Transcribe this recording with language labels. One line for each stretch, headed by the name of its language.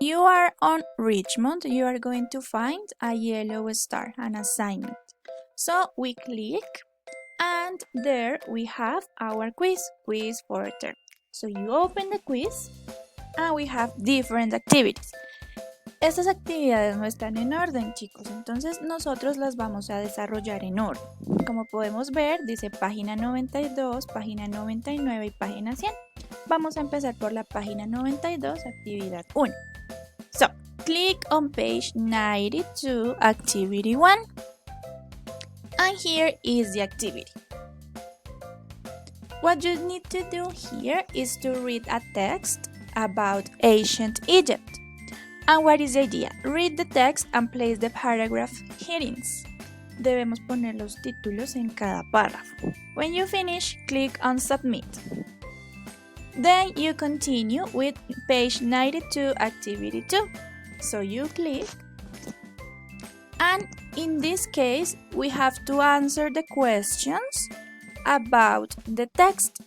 English: You are on Richmond. You are going to find a yellow star, an assignment. So we click, and there we have our quiz fourth term. So you open the quiz, and we have different activities.
Spanish: Estas actividades no están en orden, chicos, entonces nosotros las vamos a desarrollar en orden. Como podemos ver, dice página 92, página 99 y página 100. Vamos a empezar por la página 92, actividad 1.
English: So, click on page 92, activity 1. And here is the activity. What you need to do here is to read a text about ancient Egypt. And what is the idea? Read the text and place the paragraph headings.
Spanish: Debemos poner los títulos en cada párrafo.
English: When you finish, click on Submit. Then you continue with page 92, activity 2. So you click. And in this case, we have to answer the questions about the text.